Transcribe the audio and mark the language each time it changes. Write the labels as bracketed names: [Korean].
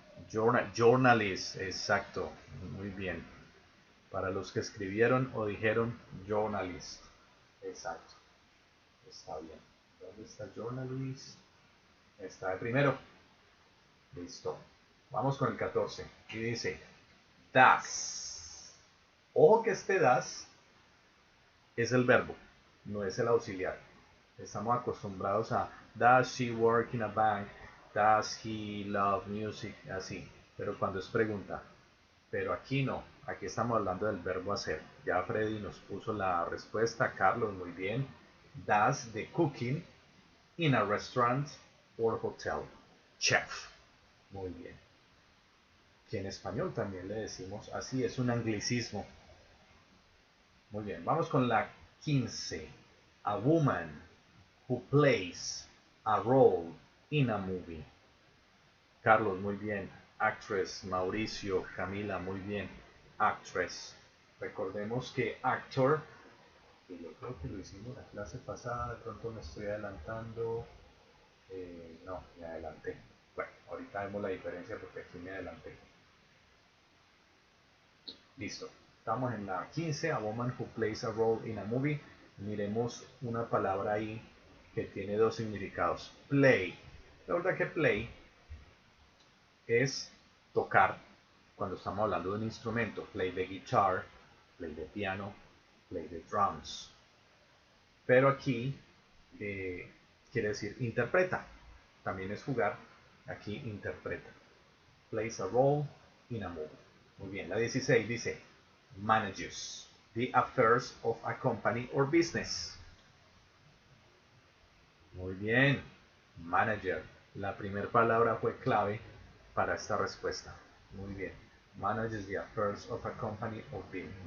[Spanish] Journalist, exacto, muy bien. Para los que escribieron o dijeron journalist, exacto, está bien. ¿Dónde está journalist? Está de primero. Listo. Vamos con el 14. Y dice, das. Ojo que este das es el verbo, no es el auxiliar. Estamos acostumbrados a [English] does she work in a bank, does he love music, [Spanish] así. Pero cuando es pregunta, pero aquí no, aquí estamos hablando del verbo hacer. Ya Freddy nos puso la respuesta, Carlos, muy bien. [English] Does the cooking in a restaurant or hotel. [Spanish] Chef, muy bien. Que en español también le decimos así, es un anglicismo. Muy bien, vamos con la 15. [English] A woman who plays a role in a movie. [Spanish] Carlos, muy bien. Actress. Mauricio, Camila, muy bien. Actress. Recordemos que actor, que yo creo que lo hicimos la clase pasada, de pronto me estoy adelantando. No, me adelanté. Bueno, ahorita vemos la diferencia porque aquí me adelanté. Listo. Estamos en la 15, [English] a woman who plays a role in a movie. [Spanish] Miremos una palabra ahí que tiene dos significados. Play. La verdad que play es tocar cuando estamos hablando de un instrumento. [English] Play the guitar, play the piano, play the drums. [Spanish] Pero aquí quiere decir interpreta. También es jugar. Aquí interpreta. [English] Plays a role in a movie. Muy bien, la 16 dice manages the affairs of a company or business. [Spanish] Muy bien, manager. La primera palabra fue clave para esta respuesta. Muy bien. [English] Manages the affairs of a company or business.